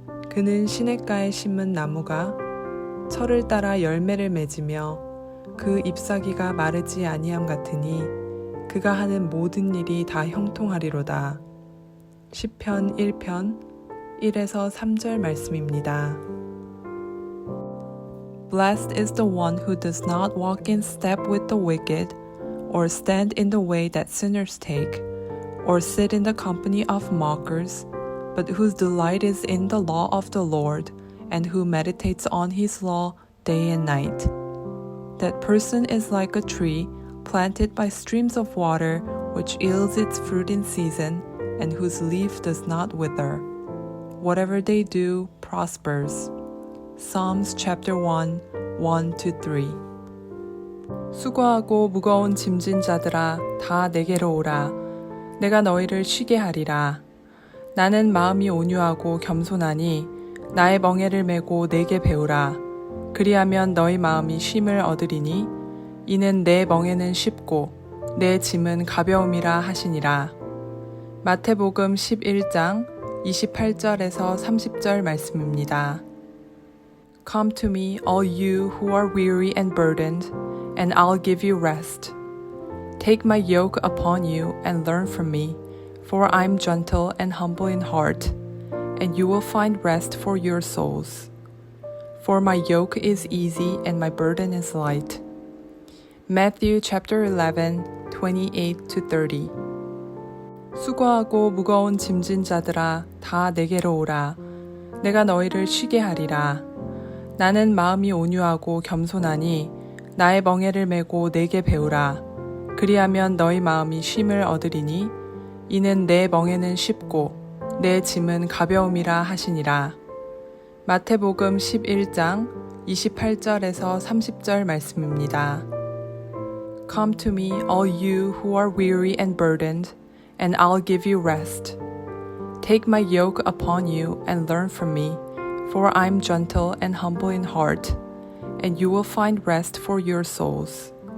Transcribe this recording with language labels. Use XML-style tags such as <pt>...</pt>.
<ko>그는 시냇가에 심은 나무가 철을 따라 열매를 맺으며 그 잎사귀가 마르지 아니함 같으니 그가 하는 모든 일이 다 형통하리로다. 시편 1편 1에서 3절 말씀입니다.</ko> <en>Blessed is the one who does not walk in step with the wicked, or stand in the way that sinners take, or sit in the company of mockers, but whose delight is in the law of the Lord, and who meditates on his law day and night. That person is like a tree planted by streams of water, which yields its fruit in season, and whose leaf does not wither. Whatever they do prospers. Psalms chapter 1, 1-3.</en> <ko>수고하고 무거운 짐진 자들아 다 내게로 오라. 내가 너희를 쉬게 하리라. 나는 마음이 온유하고 겸손하니 나의 멍에를 메고 내게 배우라. 그리하면 너희 마음이 쉼을 얻으리니 이는 내 멍에는 쉽고 내 짐은 가벼움이라 하시니라. 마태복음 11장 28절에서 30절 말씀입니다.</ko> <en>Come to me, all you who are weary and burdened, and I'll give you rest. Take my yoke upon you and learn from me, for I'm gentle and humble in heart, and you will find rest for your souls. For my yoke is easy and my burden is light. Matthew chapter 11, 28-30.</en> <ko>수고하고 무거운 짐진 자들아 다 내게로 오라. 내가 너희를 쉬게 하리라. 나는 마음이 온유하고 겸손하니 나의 멍에를 메고 내게 배우라. 그리하면 너희 마음이 쉼을 얻으리니 이는 내 멍에는 쉽고 내 짐은 가벼움이라 하시니라. 마태복음 11장 28절에서 30절 말씀입니다.</ko> <en>Come to me, all you who are weary and burdened, and I'll give you rest. Take my yoke upon you and learn from me, for I'm gentle and humble in heart, and you will find rest for your souls.</en>